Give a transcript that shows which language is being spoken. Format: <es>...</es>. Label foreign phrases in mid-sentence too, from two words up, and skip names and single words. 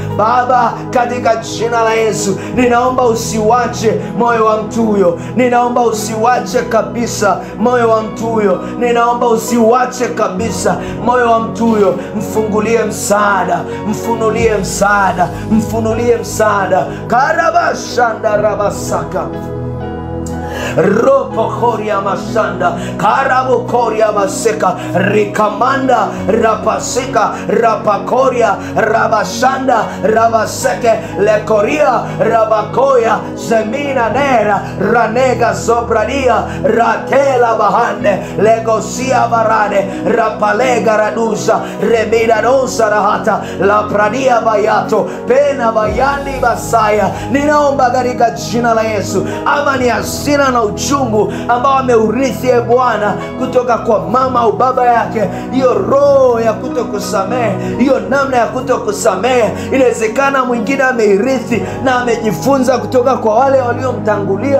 <sw>Baba, katika jina la Yesu, ninaomba usiwache moyo wa mtu huyo, ninaomba usiwache kabisa moyo wa mtu huyo, ninaomba usiwache kabisa moyo wa mtu huyo. Mfungulie msaada, mfunulie msaada, mfunulie msaada. Karabashanda rabasaka, ropo koria masanda, karabo koria maseka, rikamanda rapaseka, rapakoria rabashanda rabaseke, lekoria rabakoya, zemina nera ranega sopradia, ratela bahande, legosia barade, rapalega radusa, remida dosa rahata, la pradia bayato, pena bayandi basaya. Ninaomba katika jina la Yesu, amani hasira na uchungu ambao ameurithi Bwana kutoka kwa mama au baba yake, hiyo roho ya kutokusamehe, hiyo namna ya kutokusamehe, inawezekana mwingine ameirithi na amejifunza kutoka kwa wale waliomtangulia.</sw>